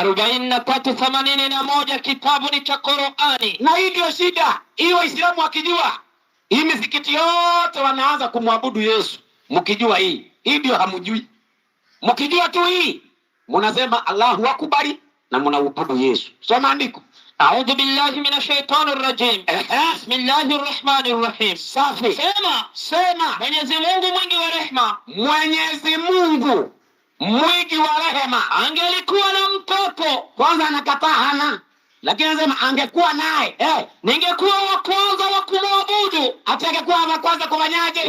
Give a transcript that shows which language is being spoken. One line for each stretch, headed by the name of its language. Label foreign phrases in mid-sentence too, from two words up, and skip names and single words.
Swahili: 43:81 kitabu ni cha Qur'ani. Na hii ndio shida. Hii Waislamu wakijua, hii misikiti yote wanaanza kumwabudu Yesu. Mkijua hii ndio hamjui. Mkijua tu hii, mnasema
Arabic: الله أكبر
Swahili: na mnaabudu Yesu. Soma andiko.
Arabic: أعوذ بالله من الشيطان الرجيم بسم الله الرحمن الرحيم.
Swahili: Safi. Sema. Mwenyezi Mungu mwingi wa rehema. Mwenyezi Mungu mwingi wa rehema. Angelikuwa na mtoto. Kwanza anakataa hana. Lakini anasema angekuwa naye, ningekuwa wa kwanza wa kumwabudu. Atangekuwa wa kwanza kufanyaje?